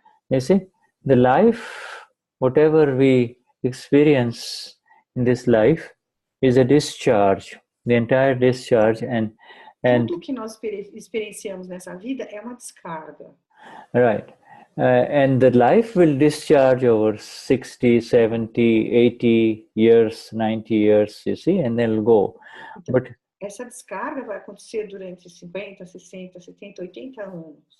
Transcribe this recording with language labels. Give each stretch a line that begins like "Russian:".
English: You see, the life, whatever we experience in this life, is a discharge. The entire discharge, and
Portuguese: tudo que nós experienciamos nessa vida é uma descarga.
English: Right. And the life will discharge over 60, 70, 80 years, 90 years, you see, and then it'll go.
Portuguese: Então,
English: but
Portuguese: essa descarga vai acontecer durante 50, 60, 70, 80 anos.